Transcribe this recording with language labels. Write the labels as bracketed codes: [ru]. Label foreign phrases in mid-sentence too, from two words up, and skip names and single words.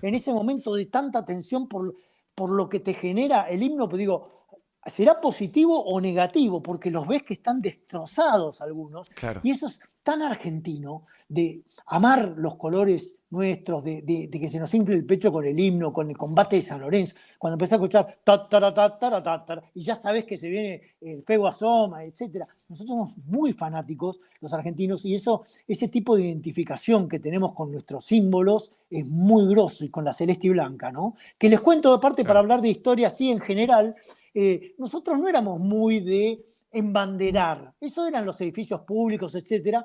[es] En ese momento de tanta tensión por lo que te genera el himno, pues digo, ¿será positivo o negativo? Porque los ves que están destrozados algunos, Claro. y eso es tan argentino, de amar los colores nuestros, de que se nos infle el pecho con el himno, con el combate de San Lorenzo, cuando empezás a escuchar ta, tara, ta, tara, ta, tara, y ya sabes que se viene el fuego asoma, etc. Nosotros somos muy fanáticos, los argentinos, y ese tipo de identificación que tenemos con nuestros símbolos es muy grosso, y con la celeste y blanca, ¿no? Que les cuento aparte para hablar de historia así en general, nosotros no éramos muy de embanderar, eso eran los edificios públicos, etcétera.